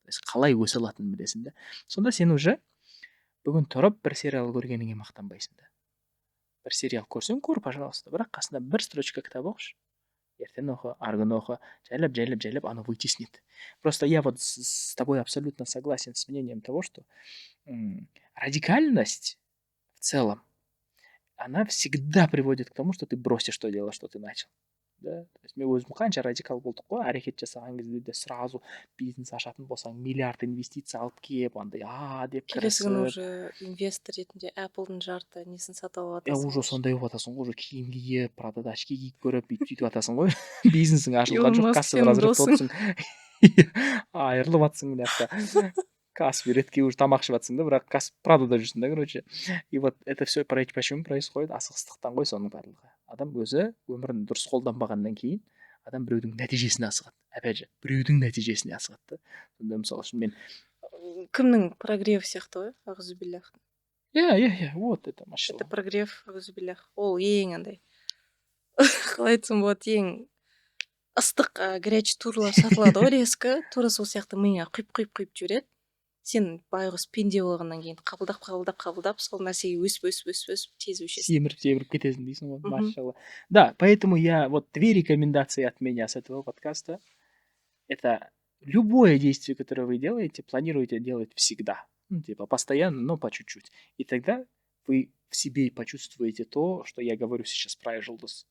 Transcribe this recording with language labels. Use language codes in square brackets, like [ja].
[kk] Қалай өсе алатынын білесің да. Сонда сен уже бүгін тұрып бір сериал көргеніңе мақтанбайсың да. Бір сериал көрсең, көр, пожалуйста, бірақ қасында 1 строчка кітап оқышы. Ертең оқы, арғы күні оқы, жайлап, [ru] оно вытеснит. Просто я вот с тобой абсолютно согласен с мнением того, что радикальность в целом, она всегда приводит к тому, что ты бросишь то дело, что ты начал. Да? [kk] То есть мен өзім қанша радикал болдық қой, әрекет жасаған кезде де сразу бизнес ашатын болсаң, миллиард инвестиция алып келіп, андай деп келесі күні уже инвестор ретінде Apple'дың жарты несін сатып алатасың. Уже сондай болып жатасың, уже киім киіп, Прадада очки киіп көріп, бүйтіп жатасың ғой. Бизнесің ашылған жоқ, кассовый разрыв болыпсың. Айырылып жатсың мына жақта. Каспи ретке уже тамақ ішіп жатсың да, бірақ Прадада жүрсің да, короче. [ru] И вот это все почему происходит? [kk] Асығыстықтан ғой соның барлығы. Адам өзі өмірін дұрыс қолданбағаннан кейін, адам біреудің нәтижесіне асығады. [ru] Опять же, [kk] біреудің нәтижесіне асығады да. Сонда мысалы үшін мен кімнің прогрев сияқты ғой, ағзубиллах. Иә, [ru] вот это машина. Это прогрев, ағзубиллах. [kk] Ол ең андай. Қалай айтсам болады, ең ыстық горячий турлар сатылады ғой резко, тура сол сияқты миыңа құйып жүреді. Сен байғұс пенде болғаннан кейін қабылдап, сол нәрсеге өсіп тез өшесің. Семіріп кетесің дейсің ғой, машалла. [ru] Да, поэтому вот 2 рекомендации от меня с этого подкаста. Это любое действие, которое вы делаете, планируйте делать всегда. Ну, типа постоянно, но по чуть-чуть. И тогда вы в себе почувствуете то, что я говорю сейчас про Айжұлдыз.